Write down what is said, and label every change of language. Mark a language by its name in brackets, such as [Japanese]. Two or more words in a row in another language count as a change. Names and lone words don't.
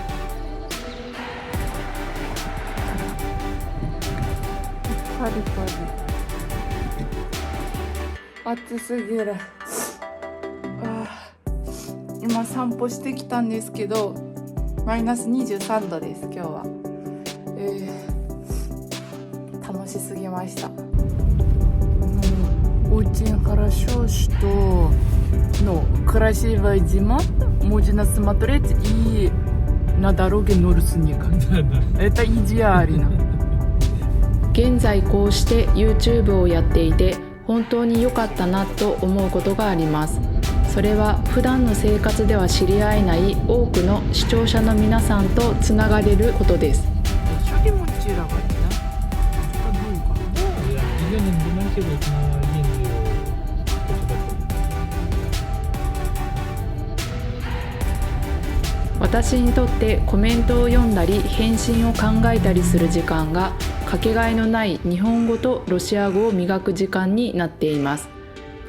[Japanese] パリパリ。暑すぎる。今散歩してきたんですけど、マイナス23度です今日は。楽しすぎました。 [Russian] Очень хорошо, что красивая зима, можно смотреть и на дороге ноль снега. Это идеально. [Japanese] 現在こうして YouTube をやっていて本当に良かったなと思うことがあります。それは普段の生活では知り合えない多くの視聴者の皆さんとつながれることです。私にとってコメントを読んだり返信を考えたりする時間がかけがえのない日本語とロシア語を磨く時間になっています。